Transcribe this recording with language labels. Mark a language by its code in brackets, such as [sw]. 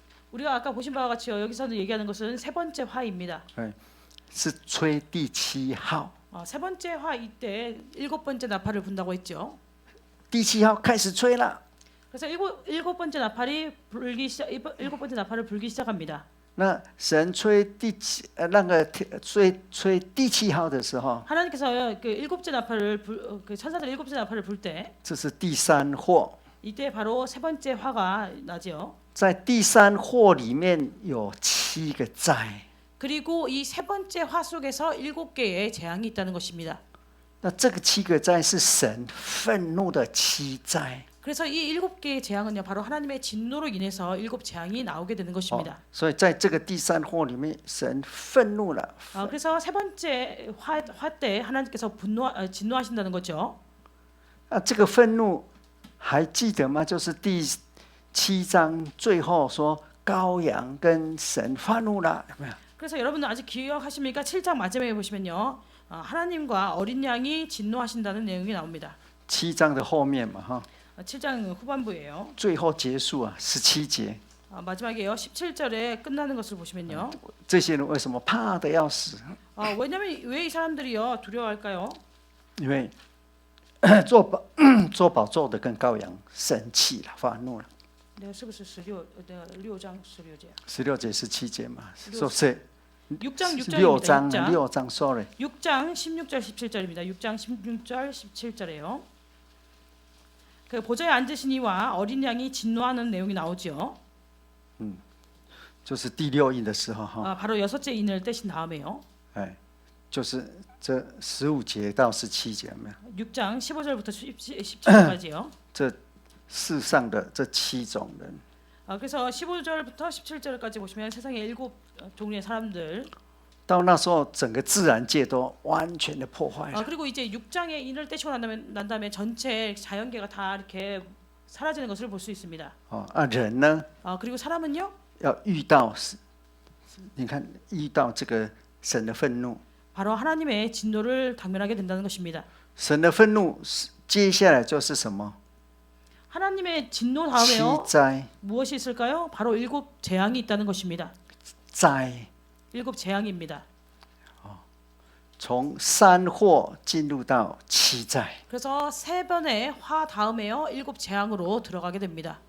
[ko] 우리가 아까 보신 바와 같이요. 여기서는 얘기하는 것은 세 번째 화입니다. [zh] 是吹第7号。 [ko] 세 번째 화 이때 일곱 번째 나팔을 분다고 했죠. [zh] 第7号开始吹了。 [ko] 그래서 일곱 번째 나팔이 일곱 번째 나팔을 불기 시작합니다. [zh] 那神吹那个吹第7号的时候， [ko] 하나님께서 그 일곱째 나팔을 그 천사들 일곱째 나팔을 불 때 [zh] 这是第3祸。 [ko] 이때 바로 세 번째 화가 나죠. [zh] 在第3祸里面有7个灾。 [ko] 그리고 이 세 번째 화 속에서 7개의 재앙이 있다는 것입니다. [zh] 那这个7个灾是神愤怒的7灾。 [ko] 그래서 이 7개의 재앙은요, 바로 하나님의 진노로 인해서 7 재앙이 나오게 되는 것입니다. [zh] 所以在这个第3祸里面，神愤怒了。 [ko] 그래서 세 번째 화 때 하나님께서 진노하신다는 거죠. [zh] 这个愤怒还记得吗？就是第7章最后说羔羊跟神发怒了，有没有？ [ko] 그래서 여러분들 아직 기억하십니까? 7장 마지막에 보시면요, 하나님과 어린 양이 진노하신다는 내용이 나옵니다. [zh] 7章的后面嘛，哈， [ko] 7장 후반부예요. [zh] 最后结束啊，17节。 [ko] 마지막에요. 17절에 끝나는 것을 보시면요. [zh] 这些人为什么怕得要死？ [ko] 왜냐면 왜 이 사람들이요 두려워할까요? [zh] 因为做宝座的跟羔羊生气了，发怒了。 [ko] 내가 [zh] 是不是 [ko] 6장 16절? [zh] 16节17节嘛，说是 [ko] 6장 [zh] 6 章 [ko] 6절입니다. [zh] 6章 ， [en] sorry。 [ko] 6장 16절 17절입니다. 6장 16절 17절이에요. 그 보좌에 앉으신 이와 어린 양이 진노하는 내용이 나오죠. [zh] 就是第6印的时候哈， [ko] 바로 여섯째 인을 떼신 다음에요. [zh] 就是这15节到17节，有没有？ [ko] 6장 15절부터 17절까지요. [zh] 这世上的这7种人， [ko] 그래서 15절부터 17절까지 보시면 세상의 7 종류의 사람들. [zh] 到那时候整个自然界都完全的破坏了。 [ko] 그리고 이제 6장의 인을 떼시고 난 다음에 전체 자연계가 다 이렇게 사라지는 것을 볼 수 있습니다. [zh] 人呢， [ko] 그리고 사람은요, [zh] 要遇到，你看遇到这个神的愤怒， [ko] 바로 하나님의 진노를 당면하게 된다는 것입니다. [zh] 神的愤怒接下来就是什么？ [ko] 하나님의 진노 다음에요 [zh] 7灾， [ko] 무엇이 있을까요? 바로 7 재앙이 있다는 것입니다. [zh] 灾， [ko] 7 재앙입니다. [zh] 从3祸进入到7灾。 [ko] 그래서 세 번의 화 다음에요 7 재앙으로 들어가게 됩니다.